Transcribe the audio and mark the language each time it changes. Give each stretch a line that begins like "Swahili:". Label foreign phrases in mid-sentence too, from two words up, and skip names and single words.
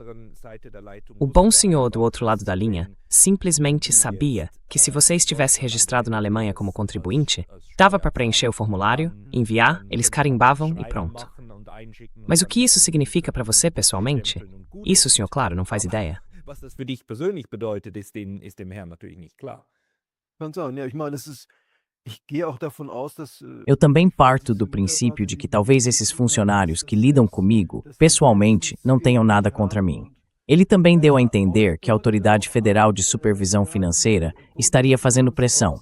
Portuguese: O bom senhor do outro lado da linha simplesmente sabia que se você estivesse registrado na Alemanha como contribuinte, dava para preencher o formulário, enviar, eles carimbavam e pronto. Mas o que isso significa para você pessoalmente? Isso o senhor, claro, não faz ideia.
German: Was das für dich persönlich bedeutet, ist dem Herrn natürlich nicht klar.
Portuguese: Eu também parto do princípio de que talvez esses funcionários que lidam comigo, pessoalmente, não tenham nada contra mim. Ele também deu a entender que a Autoridade Federal de Supervisão Financeira estaria fazendo pressão.